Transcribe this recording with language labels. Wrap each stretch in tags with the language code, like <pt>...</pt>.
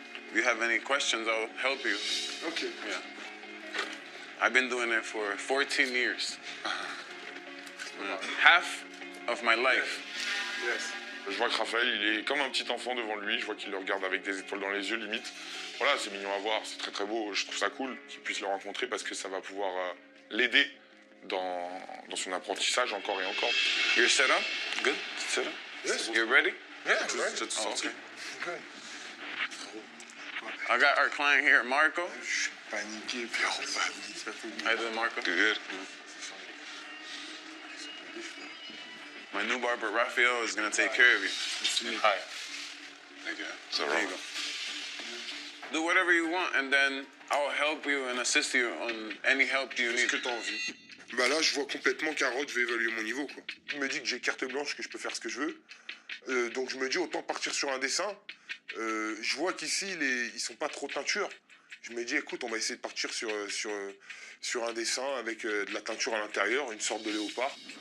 <en>If you have any questions, I'll help you. Okay. Yeah. I've been doing it for 14 years. Half of my life. Yes.</en> <fr>Je vois que Raphaël, il est comme un petit enfant devant lui. Je vois qu'il le regarde avec des étoiles dans les yeux, limite. Voilà, c'est mignon à voir, c'est très très beau. Je trouve ça cool qu'il puisse le rencontrer parce que ça va pouvoir l'aider dans son apprentissage encore et encore.</fr> <en>You're set up? Good? Set up? Yes. You ready? Yeah, right. Oh, okay. I got our client here, Marco.</en> <fr>Je suis paniqué, puis on va</fr> <en>How you doing, Marco? Good. My new barber, Raphael, is going to take care of you. Hi. Thank you. There you go. Do whatever you want, and then I'll help you and assist you on any help you</en> <fr>Qu'est-ce</fr> <en>need.</en> <fr>que t'as envie? Bah là, je vois complètement qu'Harold veut évaluer mon niveau, quoi. Il me dit que j'ai carte blanche, que je peux faire ce que je veux. Donc je me dis, autant partir sur un dessin. Je vois qu'ici, ils sont pas trop teinture. Je me dis, écoute, on va essayer de partir sur un dessin avec de la teinture à l'intérieur, une sorte de léopard.</fr>